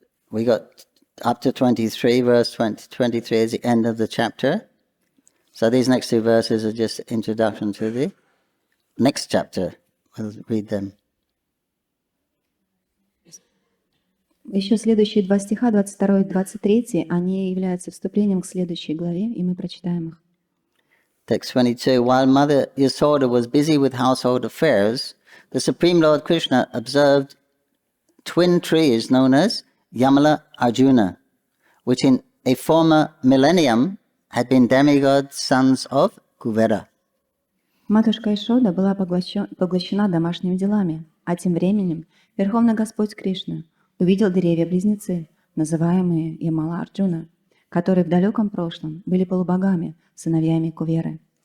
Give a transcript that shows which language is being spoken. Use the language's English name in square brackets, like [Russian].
[English] We got up to 23, verse 23 is the end of the chapter. So these next two verses are just introduction to the next chapter. We'll read them. [Russian] Еще следующие два стиха, 22 и 23, они являются вступлением к следующей главе, и мы прочитаем их. [English] Text 22. While Mother Yasoda was busy with household affairs, the Supreme Lord Krishna observed twin trees known as Yamala Arjuna, which in a former millennium had been demigod sons of Kuvera. [Russian] Матушка Ишода была поглощена домашними делами, а тем временем Верховный Господь Кришна увидел деревья-близнецы, называемые Ямала Арджуна, которые в далеком прошлом были полубогами, сыновьями Куверы.